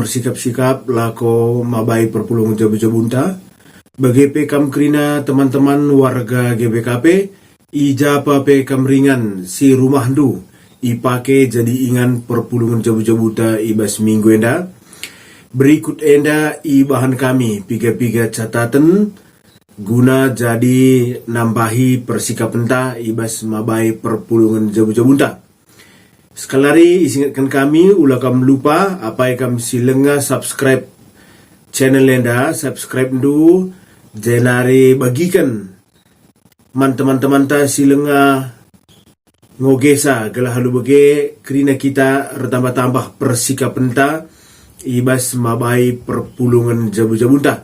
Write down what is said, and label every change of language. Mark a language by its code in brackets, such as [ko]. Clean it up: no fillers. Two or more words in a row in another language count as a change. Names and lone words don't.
[btx] bersikap-sikap lako mabai perpulungan jabu-jabunta bagepe kam krina [id] teman-teman warga GBKP [btx] ijapa pe kam ringan si rumah du ipake jadi ingan perpulungan jabu-jabuta ibas minggu enda berikut enda i bahan kami piga-piga catatan guna jadi nambahi persikap enta ibas mabai perpulungan jabu-jabunta. [id] Sekali lagi ingatkan kami [btx] ulah kam lupa apa yang kam silenga subscribe channel enda, subscribe dulu jenari bagikan teman-teman ta silenga ngogesa gelah halu bage krina kita retambah-tambah persikap enta ibas mabai perpulungan jabu-jabunta.